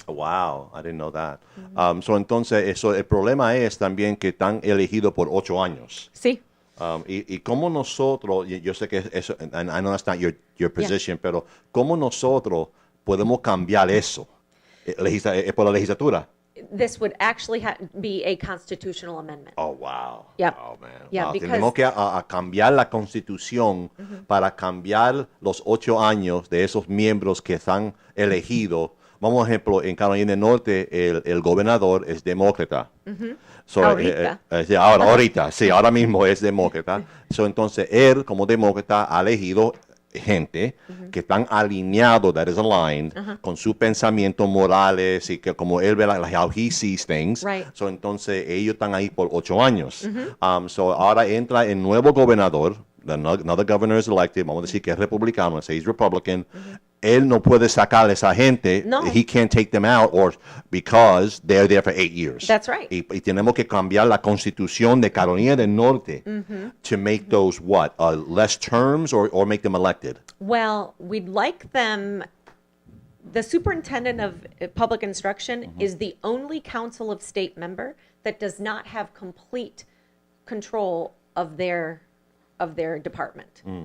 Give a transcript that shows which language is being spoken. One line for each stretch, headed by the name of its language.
English: Wow, I didn't know that.
Spanish: So entonces, el problema es también que están elegidos por 8 años. Sí. Y cómo nosotros, yo sé que eso,
English: and I know that's not your position,
Spanish: pero cómo nosotros podemos cambiar eso por la legislatura.
English: This would actually be a constitutional amendment. Oh, wow. Yep. Oh, man. Yeah, Wow. because-
Spanish: Tenemos que a cambiar la constitución para cambiar los 8 años de esos miembros que están elegidos. Vamos, ejemplo, en Carolina del Norte, el gobernador es demócrata.
English: So,
Spanish: Ahorita. Sí, ahorita, sí, ahora mismo es demócrata. So, entonces, él, como demócrata, ha elegido gente que están alineados,
English: that is aligned,
Spanish: con sus pensamientos morales y que como él ve,
English: how he sees things. Right.
Spanish: So, entonces, ellos están ahí por 8 años. So, ahora entra el nuevo gobernador,
English: another governor is elected,
Spanish: vamos a decir que es republicano,
English: he's Republican.
Spanish: Él no puede sacar a esa gente. No.
English: He can't take them out because they're there for 8 years. That's right.
Spanish: Y tenemos que cambiar la constitución de Carolina del Norte
English: to make those less terms or make them elected. Well, we'd like them. The superintendent of public instruction is the only council of state member that does not have complete control of their department.